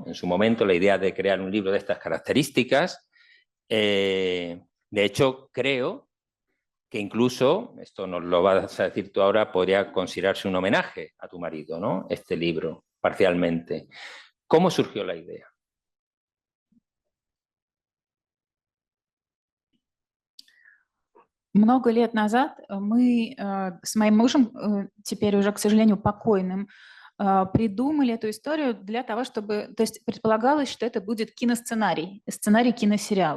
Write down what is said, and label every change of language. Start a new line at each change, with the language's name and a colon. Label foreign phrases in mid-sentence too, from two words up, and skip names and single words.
Spanish: En su momento la idea de crear un libro de estas características. De hecho, creo que incluso, esto nos lo vas a decir tú ahora, podría considerarse un homenaje a tu marido, ¿no? Este libro, parcialmente. ¿Cómo surgió la idea?
Russian: Много лет назад мы с моим мужем, теперь уже, к сожалению, покойным, придумали эту историю для того, чтобы... То есть предполагалось, что это будет киносценарий, сценарий киносериала.